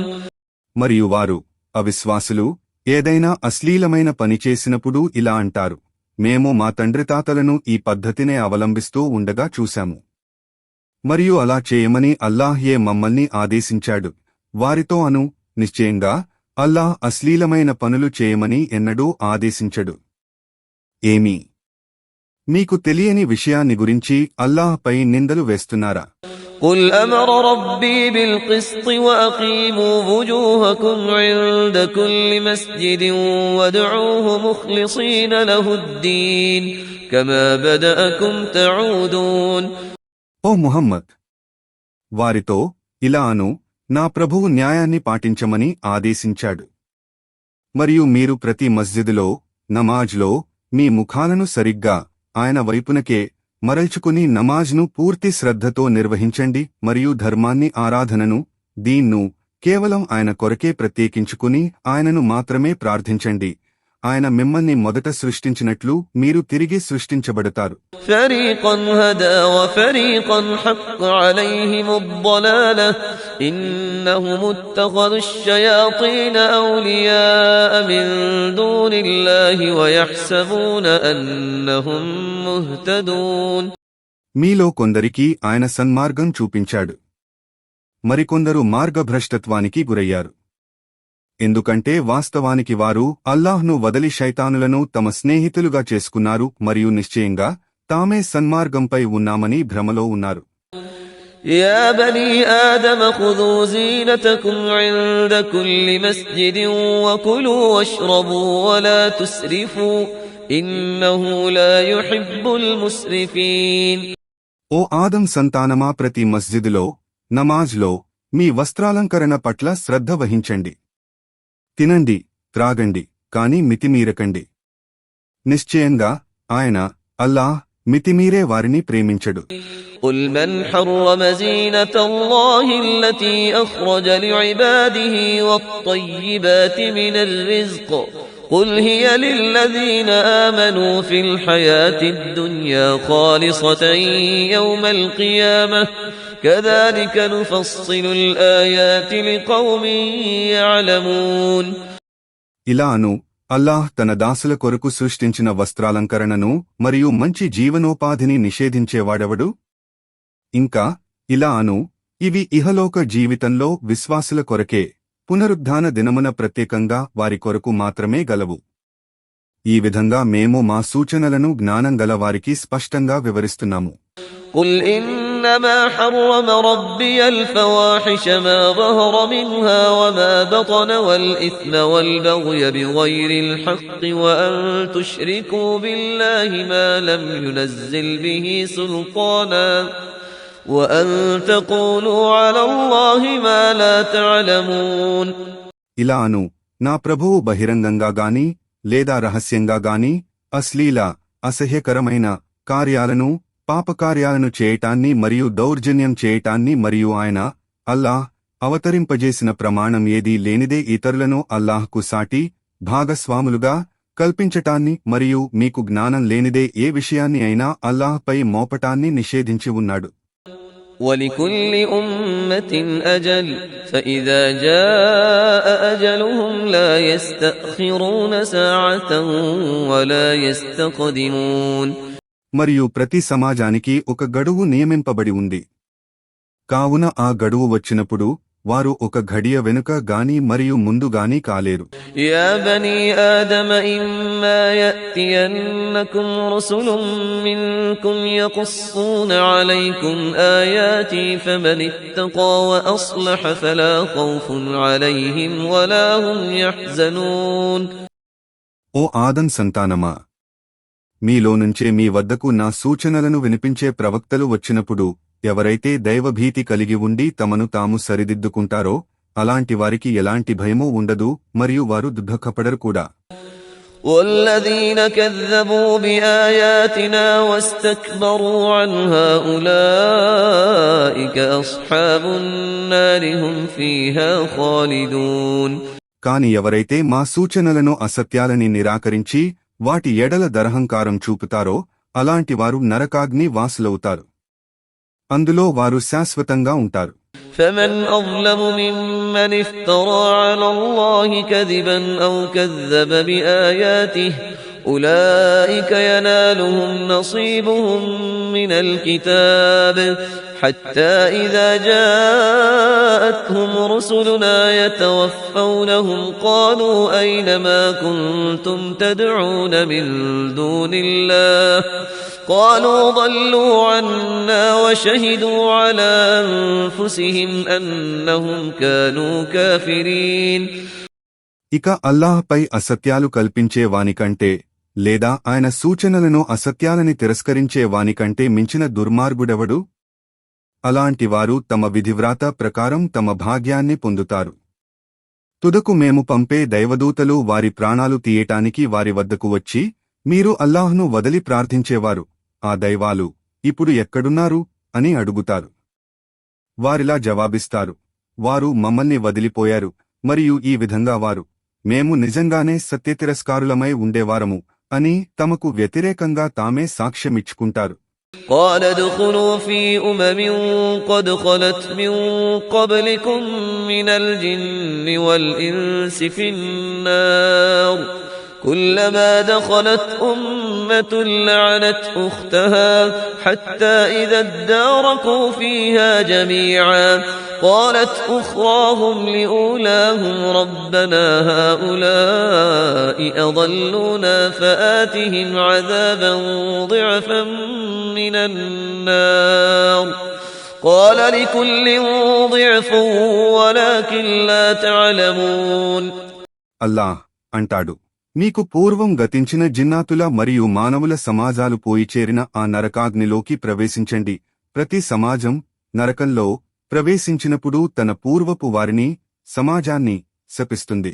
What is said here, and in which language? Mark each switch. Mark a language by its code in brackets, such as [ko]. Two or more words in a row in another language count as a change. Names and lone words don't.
[te] మరియు వారు, అవిశ్వాసులు, ఏదైనా అశ్లీలమైన పని చేసినప్పుడు ఇలా అంటారు, మేము మా తండ్రితాతలను ఈ పద్ధతినే అవలంబిస్తూ ఉండగా చూశాము, మరియు అలా చేయమని అల్లాహ్యే మమ్మల్ని ఆదేశించాడు. వారితో అను, నిశ్చయంగా అల్లాహ్ అశ్లీలమైన పనులు చేయమని ఎన్నడూ ఆదేశించడు. ఏమీ మీకు తెలియని విషయాన్ని గురించి అల్లాహ్పై నిందలు వేస్తున్నారా? [ar] قُلْ أَمَرَ رَبِّي بِالْقِسْطِ وَأَقِيمُوا وُجُوهَكُمْ عِندَ كُلِّ مَسْجِدٍ وَادْعُوهُ مُخْلِصِينَ لَهُ الدِّينَ كَمَا بَدَأَكُمْ تَعُودُونَ. [te] ఓ ముహమ్మద్, వారితో ఇలా అను, నా ప్రభువు న్యాయాన్ని పాటించమని ఆదేశించాడు. మరియు మీరు ప్రతి మస్జిదులో, నమాజ్లో మీ ముఖాలను సరిగ్గా ఆయన వైపునకే మరల్చుకుని నమాజ్ను పూర్తి శ్రద్ధతో నిర్వహించండి మరియు ధర్మాన్ని, ఆరాధనను, దీన్ను కేవలం ఆయన కొరకే ప్రత్యేకించుకుని ఆయనను మాత్రమే ప్రార్థించండి. ఆయన మిమ్మల్ని మొదట సృష్టించినట్లు మీరు తిరిగి సృష్టించబడతారు. [ar] فريقا هدى وفريقا حق عليهم الضلالة إنهم اتخذوا الشياطين أولياء من دون الله ويحسبون أنهم مهتدون. [te] మీలో కొందరికి ఆయన సన్మార్గం చూపించాడు, మరికొందరు మార్గభ్రష్టత్వానికి గురయ్యారు. ఎందుకంటే వాస్తవానికి వారు అల్లాహ్ను వదలి శైతానులను తమ స్నేహితులుగా చేసుకున్నారు మరియు నిశ్చయంగా తామే సన్మార్గంపై ఉన్నామని భ్రమలో ఉన్నారు. [ar] يا بني آدم خذوا زينتكم عند كل مسجد وكلوا واشربوا ولا تسرفوا إنه لا يحب المسرفين. [te] ఓ ఆదం సంతానమా, ప్రతి మస్జిదులో నమాజ్లో మీ వస్త్రాలంకరణ పట్ల శ్రద్ధ వహించండి. తినండి, త్రాగండి, కాని మితిమీరకండి. నిశ్చయంగా ఆయన అల్లాహ్ మితిమీరే వారిని ప్రేమించడు. [ar] قل من حرم زينة الله التي أخرج لعباده والطيبات من الرزق قل هي للذين آمنوا في الحياة الدنيا خالصة يوم القيامة كذلك نفصل الآيات لقوم يعلمون. [te] ఇలా అను, అల్లాహ్ తన దాసుల కొరకు సృష్టించిన వస్త్రాలంకరణను మరియు మంచి జీవనోపాధిని నిషేధించేవాడెవడు? ఇంకా ఇలా అను, ఇవి ఇహలోక జీవితంలో విశ్వాసుల కొరకే, పునరుద్ధాన దినమున ప్రత్యేకంగా వారి కొరకు మాత్రమే గలవు. ఈ విధంగా మేము మా సూచనలను జ్ఞానం గల వారికి స్పష్టంగా వివరిస్తున్నాము. [ar] قل إنما حرم ربي الفواحش ما ظهر منها وما بطن والإثم والبغي بغير الحق وأن تشركوا بالله ما لم ينزل به سلطانا وأن تقولوا على الله ما لا تعلمون. [te] ఇలా అను, నా ప్రభువు బహిరంగంగా గాని లేదా రహస్యంగా గాని అశ్లీల అసహ్యకరమైన కార్యాలను, పాపకార్యాలను చేయటాన్ని మరియు దౌర్జన్యం చేయటాన్ని మరియు ఆయన అల్లాహ్ అవతరింపజేసిన ప్రమాణం ఏదీ లేనిదే ఇతరులను అల్లాహ్కు సాటి భాగస్వాములుగా కల్పించటాన్ని మరియు మీకు జ్ఞానం లేనిదే ఏ విషయాన్ని అయినా అల్లాహ్పై మోపటాన్ని నిషేధించి ఉన్నాడు. [ar] ولكل أمة أجل فإذا جاء أجلهم لا يستأخرون ساعة ولا يستقدمون. [te] మరియు ప్రతి సమాజానికి ఒక గడువు నియమింపబడి ఉంది. కావున ఆ గడువు వచ్చినప్పుడు వారు ఒక ఘడియ వెనుక గాని మరియు ముందు గాని కాలేరు. [ar] يا بني آدم إما يأتينكم رسل منكم يقصون عليكم آياتي فمن اتقى وأصلح فلا خوف عليهم ولا هم يحزنون. [te] ఓ ఆదం సంతానమా, మీలో నుంచే మీ వద్దకు నా సూచనలను వినిపించే ప్రవక్తలు వచ్చినప్పుడు ఎవరైతే దైవభీతి కలిగి ఉండి తమను తాము సరిదిద్దుకుంటారో అలాంటి వారికి ఎలాంటి భయమూ ఉండదు మరియు వారు దుఃఖపడరు కూడా. [ar] والذين كذبوا بآياتنا واستكبروا عنها أولئك أصحاب النار هم فيها خالدون. [te] కాని ఎవరైతే మా సూచనలను అసత్యాలని నిరాకరించి వాటి ఎడల దరహంకారం చూపుతారో అలాంటి వారు నరకాగ్ని వాసులవుతారు, అందులో వారు శాశ్వతంగా ఉంటారు. [ar] فمن أظلم ممن افترى على الله كذبا أو كذب بآياته أولئك ينالهم نصيبهم من الكتاب حتى إذا جاءتهم رسلنا يتوفونهم قالوا أين ما كنتم تدعون من دون الله قالوا ضلوا عنا وشهدوا على أنفسهم أنهم كانوا كافرين. [te] ఇక అల్లాహ్పై అసత్యాలు కల్పించే వానికంటే లేదా ఆయన సూచనలను అసత్యాలని తిరస్కరించే వానికంటే మించిన దుర్మార్గుడెవడు? అలాంటి వారు తమ విధివ్రాత ప్రకారం తమ భాగ్యాన్ని పొందుతారు. తుదకు మేము పంపే దైవదూతలు వారి ప్రాణాలు తీయటానికి వారి వద్దకు వచ్చి, మీరు అల్లాహ్ను వదిలి ప్రార్థించేవారు, ఆ దైవాలు ఇప్పుడు ఎక్కడున్నారు అని అడుగుతారు. వారిలా జవాబిస్తారు, వారు మమ్మల్ని వదిలిపోయారు మరియు ఈ విధంగా వారు మేము నిజంగానే సత్యతిరస్కారులమై ఉండేవారము అని తమకు వ్యతిరేకంగా తామే సాక్ష్యమిచ్చుకుంటారు. [ar] قال ادخلوا في أمم قد خلت من قبلكم من الجن والإنس في النار كلما دخلت أمة لعنت أختها حتى إذا اداركوا فيها جميعا قالت أخراهم لأولاهم ربنا هؤلاء أضلونا فآتهم عذابا ضعفا من النار قال لكل ضعف ولكن لا تعلمون. [te] అల్లాహ్ అంటాడు, మీకు పూర్వం గతించిన జిన్నాతుల మరియు మానవుల సమాజాలు పోయి చేరిన ఆ నరకాగ్నిలోకి ప్రవేశించండి. ప్రతి సమాజం నరకంలో ప్రవేశించినప్పుడు తన పూర్వపు వారిని, సమాజాన్ని శపిస్తుంది.